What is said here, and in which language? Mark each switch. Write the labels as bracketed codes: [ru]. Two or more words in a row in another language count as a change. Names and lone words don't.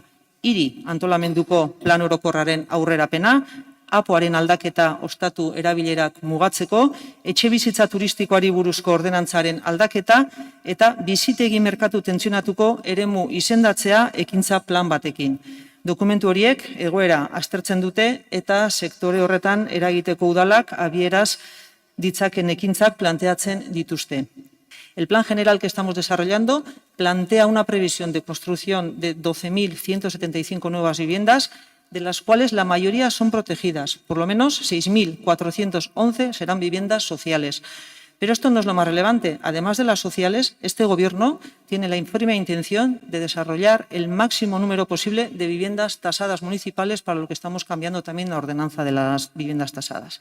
[eu] Hiri antolamenduko plan orokorraren aurrerapena, APOaren aldaketa ostatu erabilerak mugatzeko, etxebizitza turistikoari buruzko ordenantzaren aldaketa eta bizitegi merkatu tentsionatuko eremu izendatzea ekintza plan batekin. Dokumentu horiek egoera aztertzen dute eta sektore horretan eragiteko udalak abieraz ditzaken ekintzak planteatzen dituzte. [es] El plan general que estamos desarrollando plantea una previsión de construcción de 12.175 nuevas viviendas, de las cuales la mayoría son protegidas. Por lo menos 6.411 serán viviendas sociales. Pero esto no es lo más relevante. Además de las sociales, este Gobierno tiene la firme intención de desarrollar el máximo número posible de viviendas tasadas municipales, para lo que estamos cambiando también la ordenanza de las viviendas tasadas.